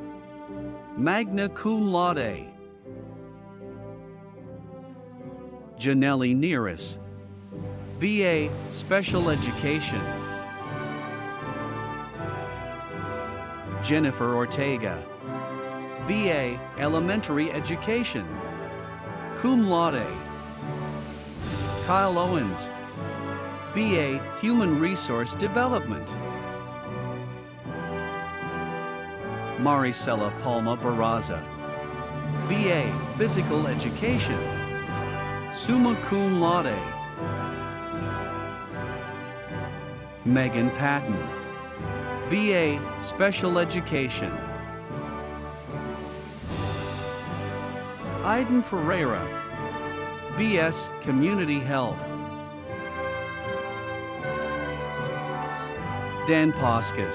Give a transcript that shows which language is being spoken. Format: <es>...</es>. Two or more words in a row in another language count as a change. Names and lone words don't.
<la>Magna cum laude. Janelle Neris.</la> <en>BA Special Education. Jennifer Ortega. BA Elementary Education.</en> <la>Cum laude.</la> <en>Kyle Owens. BA Human Resource Development. Maricela Palma Barraza. BA Physical Education.</en> <la>Summa cum laude.</la> <en>Megan Patton. BA Special Education. Aiden Pereira. BS Community Health. Dan Poskas.</en>